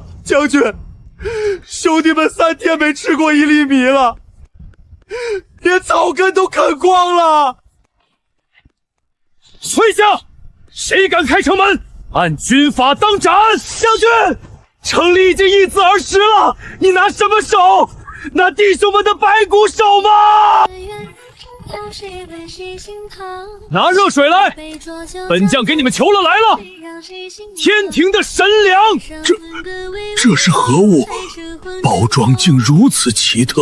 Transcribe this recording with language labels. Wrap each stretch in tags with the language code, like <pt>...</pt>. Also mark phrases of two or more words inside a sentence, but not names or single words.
<zh>将軍，兄弟們3天沒吃過1粒米了，連草根都啃光了。退下！誰敢開城門，按軍法當斬！将軍，城里已經因此而食了，你拿什麼守？拿弟兄們的白骨守嗎？拿熱水来，本将給你們求了来了。天庭的神糧，这是何物？包裝竟如此奇特。</zh>